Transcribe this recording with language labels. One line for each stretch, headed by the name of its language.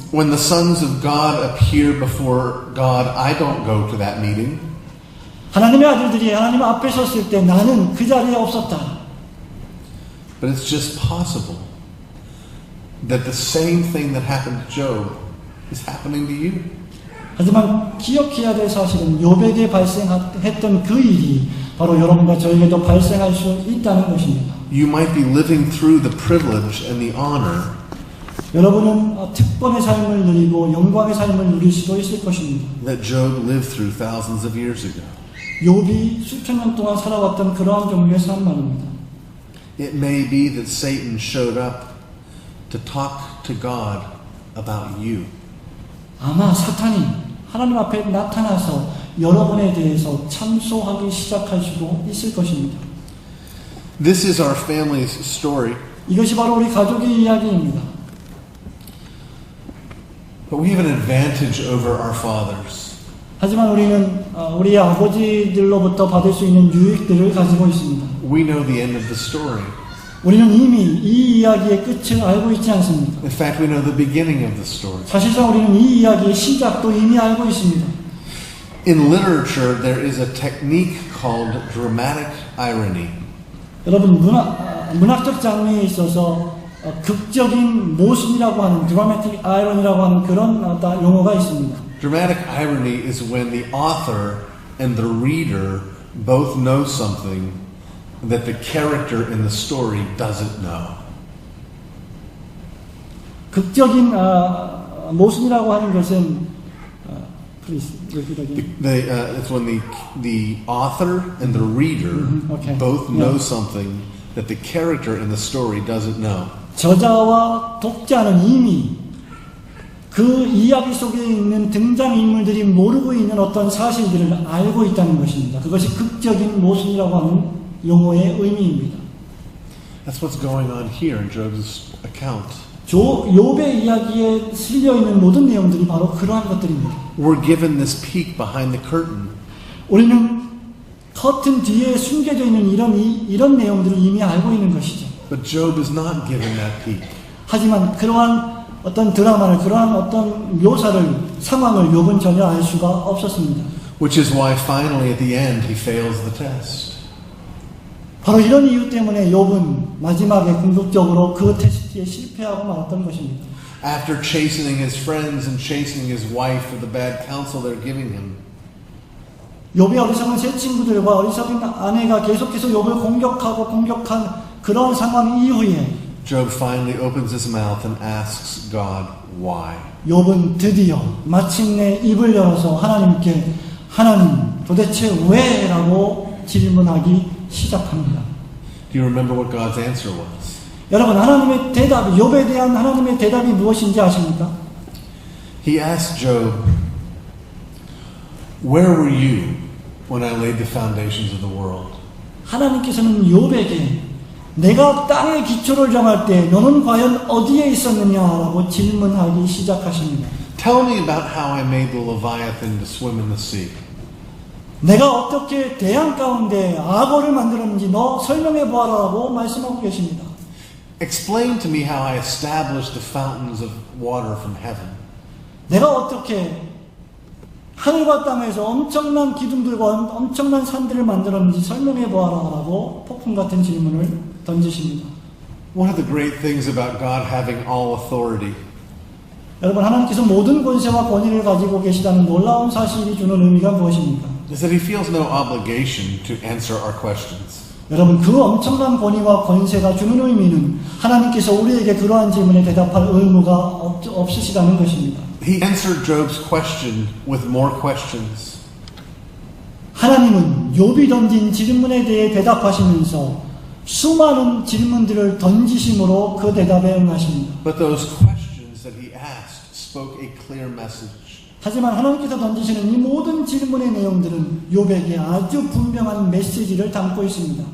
English: When the sons of God appear before God, I don't go to that meeting.
Korean: 하나님의 아들들이 하나님 앞에 섰을 때 나는 그 자리에 없었다.
English: But it's just possible that the same thing that happened to Job is happening to you.
Korean: 하지만 기억해야 될 사실은 욥에게 발생했던 그 일이 바로 여러분과 저에게도 발생할 수 있다는 것입니다.
English: You might be living through the privilege and the honor
Korean: 여러분은 특권의 삶을 누리고 영광의 삶을 누릴 수도 있을 것입니다.
English: that Job lived through thousands of years ago.
Korean: 욥이 수천 년 동안 살아왔던 그러한 종류의 삶 말입니다.
English: It may be that Satan showed up to talk to God about you.
Korean: 아마 사탄이 하나님 앞에 나타나서 여러분에 대해서 참소하기 시작할 수도 있을 것입니다.
English: This is our family's story.
Korean: 이것이 바로 우리 가족의 이야기입니다.
English: But we have an advantage over our fathers.
Korean: 하지만 우리는 우리 아버지들로부터 받을 수 있는 유익들을 가지고 있습니다.
English: We know the end of the story.
Korean: 우리는 이미 이 이야기의 끝을 알고 있지 않습니까?
English: In fact, we know the beginning of the story.
Korean: 사실상 우리는 이 이야기의 시작도 이미 알고 있습니다.
English: In literature, there is a technique called dramatic irony.
Korean: 여러분 문학적 장르에 있어서 극적인 모순이라고 하는 dramatic irony라고 하는 그런 용어가 있습니다.
English: Dramatic irony is when the author and the reader both know something that the character in the story doesn't know.
Korean: 극적인 모순이라고 하는 것은
English: please repeat again. It's when the author and the reader Okay. both Yeah. know something that the character in the story doesn't know.
Korean: 저자와 독자는 이미 그 이야기 속에 있는 등장인물들이 모르고 있는 어떤 사실들을 알고 있다는 것입니다. 그것이 극적인 모순이라고 하는 용어의 의미입니다.
English: That's what's going on here in Job's account.
Korean: 욥의 이야기에 실려있는 모든 내용들이 바로 그러한 것들입니다.
English: We're given this peek behind the curtain.
Korean: 우리는 커튼 뒤에 숨겨져 있는 이런 내용들을 이미 알고 있는 것이죠.
English: But Job is not given that peek.
Korean: 하지만 그러한 어떤 드라마를, 그러한 어떤 묘사를, 상황을 욥은 전혀 알 수가 없었습니다.
English: Which is why finally at the end he fails the test.
Korean: 바로 이런 이유 때문에 욥은 마지막에 궁극적으로 그 테스트에 실패하고 말았던 것입니다.
English: After chastening his friends and chastening his wife for the bad counsel they're giving him,
Korean: 욥의 어리석은 세 친구들과 어리석은 아내가 계속해서 욥을 공격한 그런 상황 이후에
English: Job finally opens his mouth and asks God why.
Korean: 욥은 드디어 마침내 입을 열어서 하나님께 하나님 도대체 왜? 라고 질문하기 시작합니다.
English: Do you remember what God's answer was?
Korean: 여러분, 하나님의 대답, 욥에 대한 하나님의 대답이 무엇인지 아십니까?
English: He asked Job, "Where were you when I laid the foundations of the world?"
Korean: 하나님께서는 욥에게 내가 땅의 기초를 정할 때 너는 과연 어디에 있었느냐라고 질문하기 시작하십니다.
English: Tell me about how I made the Leviathan to swim in the sea.
Korean: 내가 어떻게 대양 가운데 악어를 만들었는지 너 설명해 보아라라고 말씀하고 계십니다.
English: Explain to me how I established the fountains of water from heaven.
Korean: 내가 어떻게 하늘과 땅에서 엄청난 기둥들과 엄청난 산들을 만들었는지 설명해 보아라라고 폭풍 같은 질문을 던지십니다.
English: One of the great things about God having all authority
Korean: 여러분, 하나님께서 모든 권세와 권위를 가지고 계시다는 놀라운 사실이 주는 의미가 무엇입니까?
English: is that He feels no obligation to answer our questions.
Korean: 여러분, 그 엄청난 권위와 권세가 주는 의미는 하나님께서 우리에게 그러한 질문에 대답할 의무가 없으시다는 것입니다.
English: He answered Job's question with more questions.
Korean: 하나님은 욥이 던진 질문에 대해 대답하시면서 수많은 질문들을 던지심으로 그 대답에 응하십니다.
English: But those questions that He asked spoke a clear message.
Korean: 하지만 하나님께서 던지시는 이 모든 질문의 내용들은 욥에게 아주 분명한 메시지를 담고 있습니다.